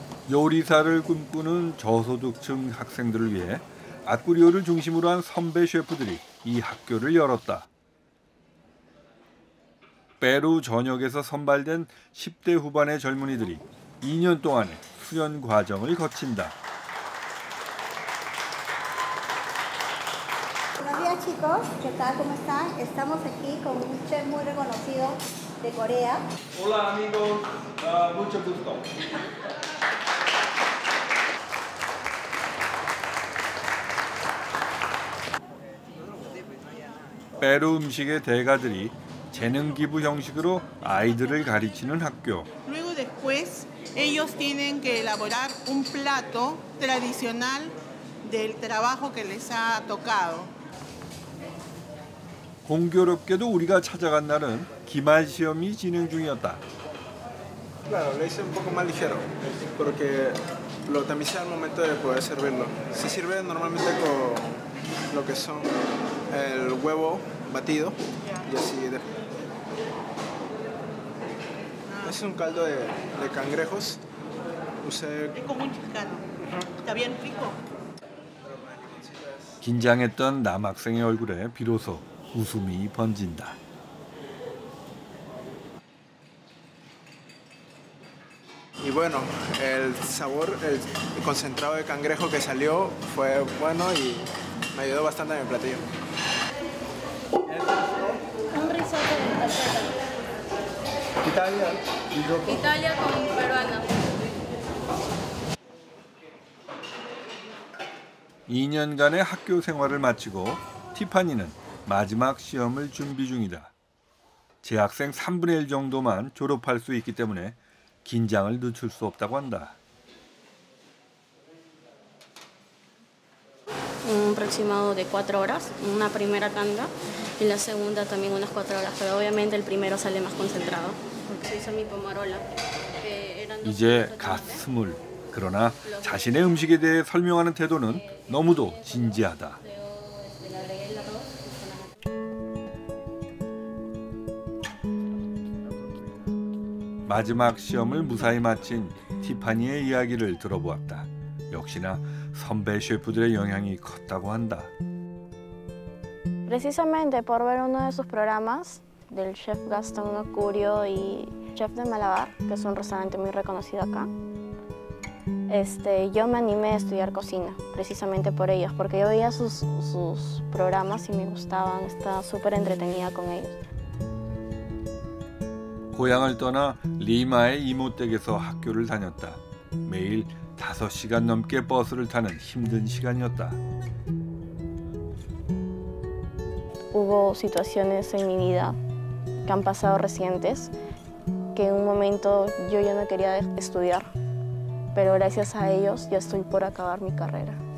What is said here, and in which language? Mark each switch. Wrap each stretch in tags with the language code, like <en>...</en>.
<ko>요리사를 꿈꾸는 저소득층 학생들을 위해 아쿠리오를 중심으로 한 선배 셰프들이 이 학교를 열었다. 페루 전역에서 선발된 10대 후반의 젊은이들이 2년 동안의 수련 과정을 거친다.</ko> <es>Buenos días chicos, ¿qué tal? ¿Cómo están? Estamos aquí con un chef muy reconocido de Corea. Hola amigos, mucho gusto.</es> <ko>페루 음식의 대가들이 재능 기부 형식으로 아이들을 가르치는 학교.</ko> <es>Luego después ellos tienen que elaborar un plato tradicional del trabajo que les ha tocado.</es> <ko>공교롭게도 우리가 찾아간 날은 기말 시험이 진행 중이었다.</ko> <es>Claro, lo hice un poco más ligero, porque lo tamicé al momento de poder servirlo. Se sirve normalmente con lo que son el huevo batido y así. Es un caldo de cangrejos. Usé. Es como un chilcano. Está bien rico.</es> <ko>긴장했던 남학생의 얼굴에 비로소 웃음이 번진다.</ko> <es>Y bueno, el sabor, el concentrado de cangrejo que salió fue bueno y me ayudó bastante en el platillo. Un risotto de tarteta. Italia con peruana.</es> <ko>2년간의 학교 생활을 마치고 티파니는 마지막 시험을 준비 중이다. 재학생 3분의 1 정도만 졸업할 수 있기 때문에 긴장을 늦출 수 없다고 한다.</ko> <es>Un aproximado de 4 horas, una primera tanda y la segunda también unas 4 horas, pero obviamente el primero sale más concentrado, porque se hizo mi pomarola.</es> <ko>이제 갓 20. 그러나 자신의 음식에 대해 설명하는 태도는 너무도 진지하다. 마지막 시험을 무사히 마친 티파니의 이야기를 들어보았다. 역시나 선배 셰프들의 영향이 컸다고 한다.</ko> <es>Precisamente por ver uno de sus programas del chef Gastón Acurio y chef de Malabar, que es un restaurante muy reconocido acá, yo me animé a estudiar cocina, precisamente por ellos, porque yo veía sus programas y me gustaban, estaba súper entretenida con ellos.</es> <ko>고향을 떠나 리마의 이모댁에서 학교를 다녔다. 매일 5시간 넘게 버스를 타는 힘든 시간이었다.</ko> <es>Hubo situaciones en mi vida que han pasado recientes, que en un momento yo ya no quería estudiar, pero gracias a ellos ya estoy por acabar mi carrera.</es>